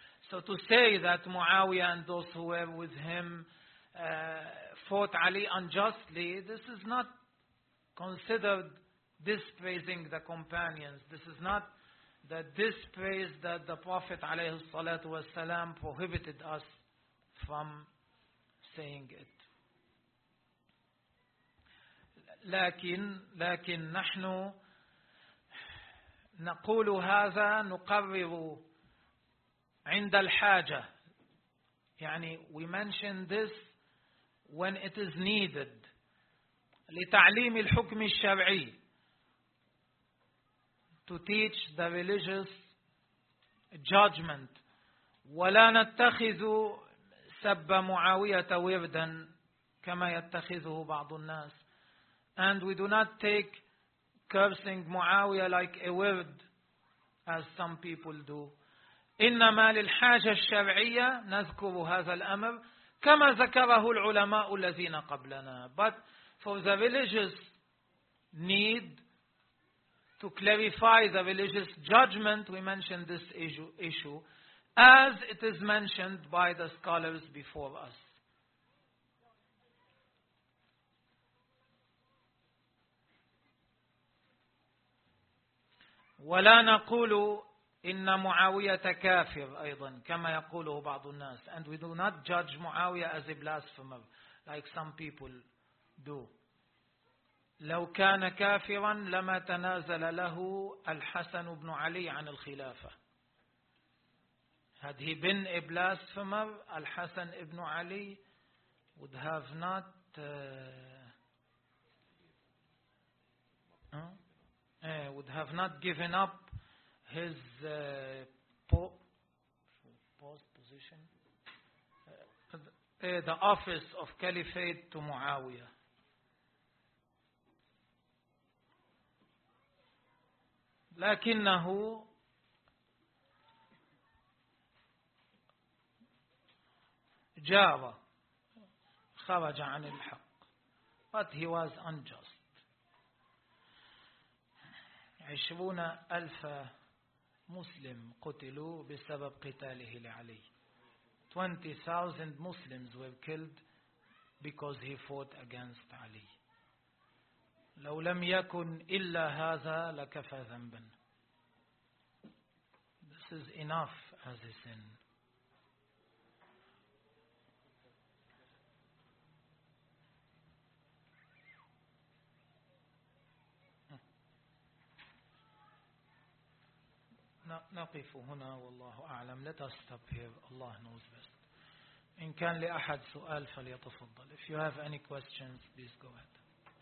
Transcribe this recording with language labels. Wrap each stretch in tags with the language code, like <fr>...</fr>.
<en>So to say that Muawiyah and those who were with him fought Ali unjustly, this is not considered dispraising the companions. This is not that this praise that the Prophet</en> <ar>عليه الصلاة والسلام</ar> <en>prohibited us from saying it.</en> <ar>لكن نحن نقول هذا نقرر عند الحاجة. يعني</ar> <en>we mention this when it is needed</en> <ar>لتعليم الحكم الشرعي,</ar> <en>to teach the religious judgment.</en> <ar>ولا نتخذ سب معاوية وردا كما يتخذه بعض الناس.</ar> <en>And we do not take cursing معاوية like a word as some people do.</en> <ar>إنما للحاجة الشرعية نذكر هذا الأمر كما ذكره العلماء الذين قبلنا.</ar> <en>But for the religious need to clarify the religious judgment, we mention this issue as it is mentioned by the scholars before us.</en> <ar>ولا نقول إن معاوية كافر أيضا كما يقوله بعض الناس.</ar> <en>And we do not judge معاوية as a blasphemer like some people do.</en> <ar>لو كان كافرا لما تنازل له الحسن بن علي عن الخلافة.</ar> <en>Had he been a blasphemer, Al-Hasan ibn Ali would have not given up his position, the office of caliphate to Muawiyah.</en> <ar>لكنه جاوى خرج عن الحق.</ar> <en>But he was unjust.</en> <ar>20,000 مسلم قتلوا بسبب قتاله لعلي.</ar> <en>20,000 Muslims were killed because he fought against Ali.</en> <ar>لو لم يكن إلا هذا لكفى ذنبا.</ar> <en>This is enough as a sin.</en> <ar>نقف هنا والله أعلم.</ar> <en>Let us stop here. Allah knows best.</en> <ar>إن كان لأحد سؤال فليتفضل.</ar> <en>If you have any questions, please go ahead.</en>